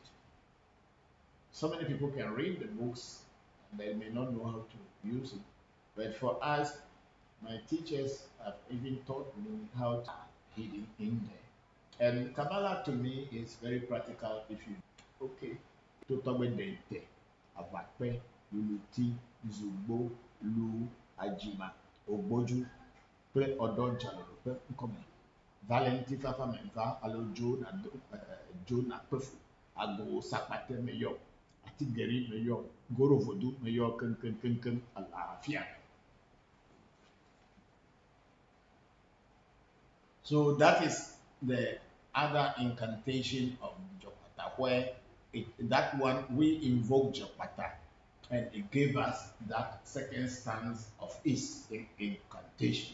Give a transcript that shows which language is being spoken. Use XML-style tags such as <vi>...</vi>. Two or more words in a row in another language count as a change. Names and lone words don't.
<en>So many people can read the books and they may not know how to use it. But for us, my teachers have even taught me how to hidden in there. And Kabbalah to me is very practical if you okay. To talk about the Abakpe, Luluti, Zubo, Lu, Ajima, Ogboju, Pe Odonjalo, Pe Nkome. Valenti Fafa Menva, Alo Jona Pefu, Ago Sapate Meyo, Atigeri Meyo, Goro Vodu Meyo, Ken, Alafia. So that is the other incantation of Jopata, where that one we invoke Jopata, and it gave us that second stance of its incantation.</en>